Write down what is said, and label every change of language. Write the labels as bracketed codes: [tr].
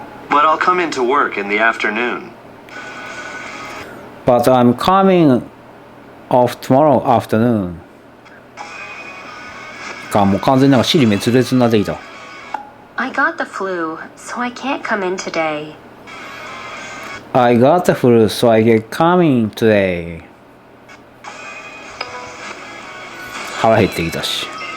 [en] But I'll come into work in the afternoon. But I'm coming off tomorrow afternoon. [ja] もう完全になんか尻滅裂になってきた。 [en] I got the flu, so I can't come in today. I got the flu, so I get coming today. [ja] 腹減ってきたし。